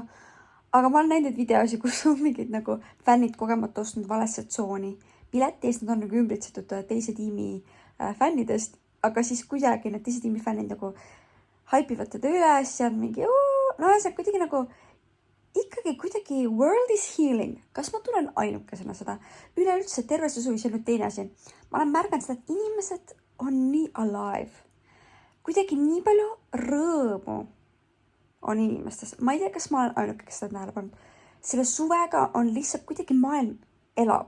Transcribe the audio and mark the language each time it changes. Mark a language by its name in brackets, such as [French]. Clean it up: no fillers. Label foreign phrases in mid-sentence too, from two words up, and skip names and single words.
[Estonian] Aga ma olen näinud videosi, kus on mingid nagu fännid kogemata ostnud valesse tsooni. Pileti eest nad on nagu ümbritsetud teise tiimi fännidest, aga siis kuidagi need teise tiimi fännid nagu haipivad teda üles ja mingi, no see on kuidagi nagu ikkagi kuidagi [English] world is healing. [Estonian] Kas ma tulen ainukesena seda? Üleüldse terve see suvi, see on nüüd teine asi. Ma olen märganud seda, et inimesed on nii alive. Kuidagi nii palju rõõmu on inimestes. Ma ei tea, kas ma olen ainuke, kes seda tähele pannud. Selle suvega on lihtsalt kuidagi maailm elab.